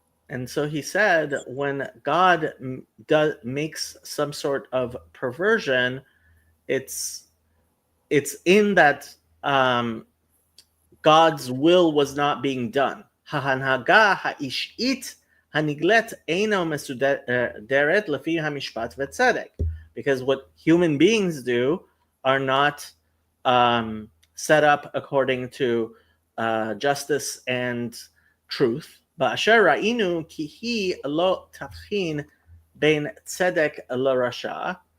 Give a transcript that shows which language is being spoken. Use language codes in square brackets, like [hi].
[en] And so he said, when God makes some sort of perversion, it's in that God's will was not being done. [he] ההנהגה האישית הנגלית אינו מסודרת לפי המשפט וצדק. [en] Because what human beings do are not set up according to justice and truth. [he] באשר ראינו כי היא לא תבחין בין צדק לרשע.